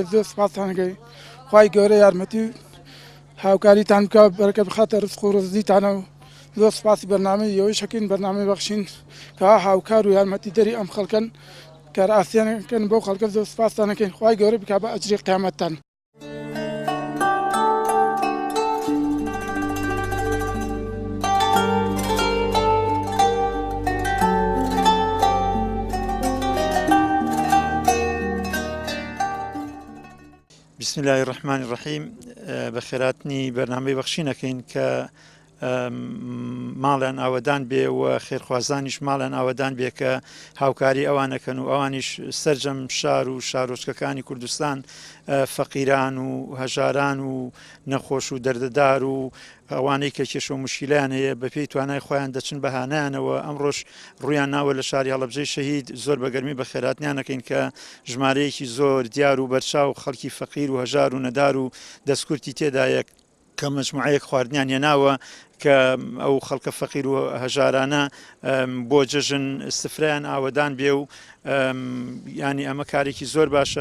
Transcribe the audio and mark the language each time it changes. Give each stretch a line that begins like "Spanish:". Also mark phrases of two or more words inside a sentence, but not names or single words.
Central Kurdish: زۆر سپاسانەکەی خوای گەورە یارمەتی و هاوکاریتان بکە بەرەکەت بخاتە ڕزق و ڕزقیتانە و زۆر سپاسی بەرنامەی ئێوەی شەکەین بەرنامەی بەخشین کە هاوکار و یارمەتی دەری ئەم خەڵکن کار ئاسیانەکەن بۆ خەڵکە. زۆر سپاسانەکەین خوای گەورە بکا بە ئەجری قیامەتتان.
Arabic: بسم الله الرحمن الرحیم.
Central Kurdish: بەخێراتنی بەرنامەی بەخشینەکەین کە ماڵیان ئاوەدان بێ و خێرخوازانیش ماڵیان ئاوەدان بێ کە هاوکاری ئەوانەکەن و ئەوانیش سەرجەم شار و شارۆچکەکانی کوردستان فەقیران و هەژاران و نەخۆش و دەردەدار و ئەوانەی کە کێشە و مشکیلیان هەیە بە پێی توانای خۆیان دەچن بەهانیانەوە ئەمڕۆژ ڕویان ناوە لە شاری هەڵەبجەی شەهید زۆر بەگەرمی بە خێراتنیانەکەین کە ژمارەیەکی زۆر دیار و بەرچاو خەڵکی فەقیر و هەژار و نەدار و دەستکورتی تێدایە کە مەجموعەیەک خواردنیان هێناوە کە ئەو خەڵکە فەقیر و هەژارانە بۆ جەژن سفرەیان ئاوەدان بێ و ینی ئەمە کارێکی زۆر باشە.